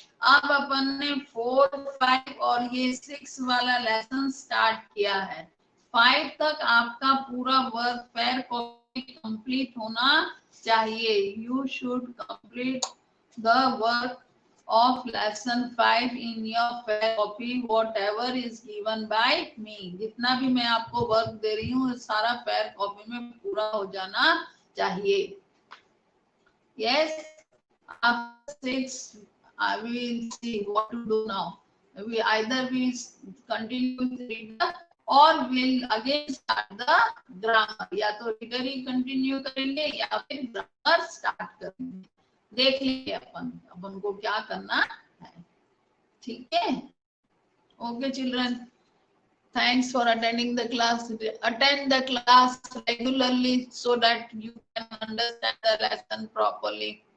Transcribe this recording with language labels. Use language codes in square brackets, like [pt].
[hi] अब अपन ने 4, 5 और ये 6 वाला लेसन स्टार्ट किया है। 5 तक आपका पूरा वर्क पेयर कॉपी कंप्लीट होना चाहिए। [en] You should complete the work of lesson 5 in your fair copy whatever is given by me। [hi] जितना भी मैं आपको वर्क दे रही हूँ सारा फेयर कॉपी में पूरा हो जाना चाहिए। [en] Yes, after 6 I will see what to do now. We either we continue with reader or we'll again start the grammar। [hi] या तो reader ही continue करेंगे या फिर grammar start करेंगे। देख लीजिए अपन को क्या करना है, ठीक है। [en] Okay children, thanks for attending the class. Attend the class regularly so that you can understand the lesson properly.